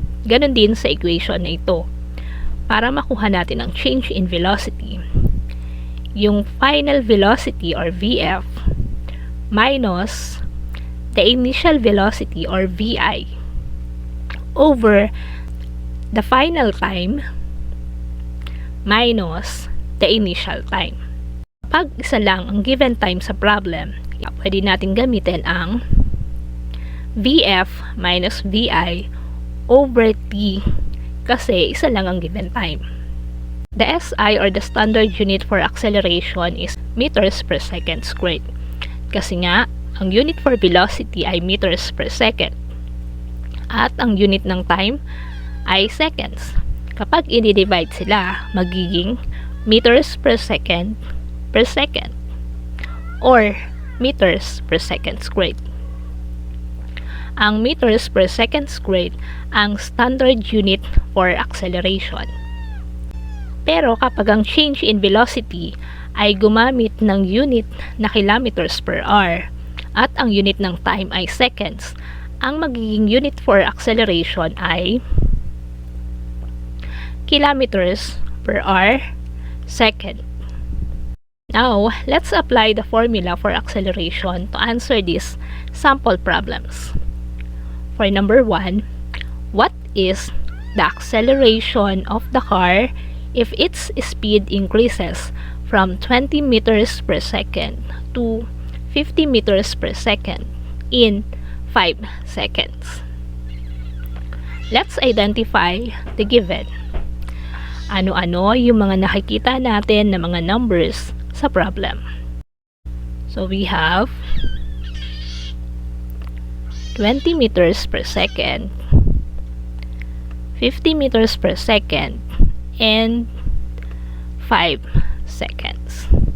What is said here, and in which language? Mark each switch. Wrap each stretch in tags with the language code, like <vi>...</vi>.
<tl>Ganon din sa equation na ito. Para makuha natin ang</tl> <en>change in velocity, yung final velocity or VF minus the initial velocity or VI over the final time minus the initial time.</en> <tl>Pag isa lang ang given time sa problem, pwede natin gamitin ang VF minus VI over T kasi isa lang ang given time.</tl> <en>The SI or the standard unit for acceleration is meters per second squared.</en> <tl>Kasi nga, ang</tl> <en>unit for velocity ay meters per second.</en> <tl>At ang unit ng time ay seconds. Kapag i-divide sila, magiging</tl> <en>meters per second or meters per second squared. Ang meters per second squared ang standard unit for acceleration.</en> <tl>Pero kapag ang change in velocity ay gumamit ng unit na kilometers per hour at ang unit ng time ay seconds, ang magiging unit for acceleration ay</tl> <en>kilometers per hour second. Now, let's apply the formula for acceleration to answer these sample problems. For number 1, what is the acceleration of the car if its speed increases from 20 meters per second to 50 meters per second in 5 seconds? Let's identify the given.</en> <tl>Ano-ano yung mga nakikita natin na mga numbers sa problem?</tl> <en>So we have 20 meters per second, 50 meters per second, and 5 seconds.</en>